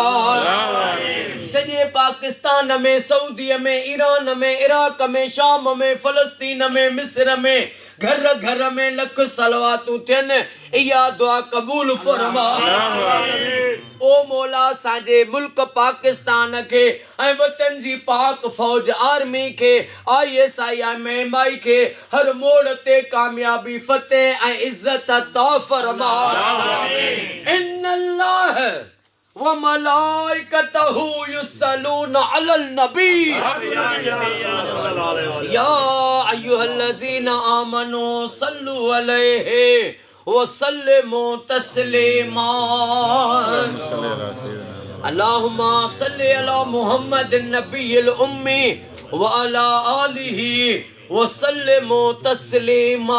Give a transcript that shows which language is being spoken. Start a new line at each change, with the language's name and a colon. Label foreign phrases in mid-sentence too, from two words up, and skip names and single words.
Sindhi: सॼे पाकिस्तान में सऊदी में ईरान में इराक में शाम में फलस्तीन में मिस्र में घर घर में लख सलवातूं थियनि इहा दुआ कबूल फरमा। ओ मौला असांजे मुल्क पाकिस्तान के ऐं वतन जी पाक फौज आर्मी के ISI में माई के हर मोड़ ते कामयाबी फतेह ऐं इज्जत अता फरमा।
Arabic: إن الله وملائكته يصلون على النبي يا أيها الذين آمنوا صلوا عليه وسلموا تسليما. اللهم صل على محمد النبي الأمي وعلى آله وسلموا تسليما.